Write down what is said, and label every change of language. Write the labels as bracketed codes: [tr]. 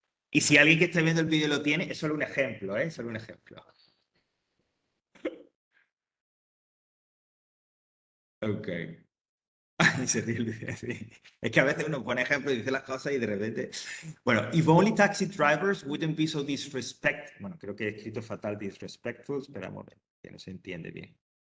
[es] Y si alguien que esté viendo el vídeo lo tiene, es solo un ejemplo, ¿eh? Solo un ejemplo. Ok. Se ríe, sí. Es que a veces uno pone ejemplos y dice las cosas y de repente. [en] Bueno, if only taxi drivers wouldn't be so disrespectful. [es] Bueno, creo que he escrito fatal disrespectful. Espera un momento, que no se entiende bien.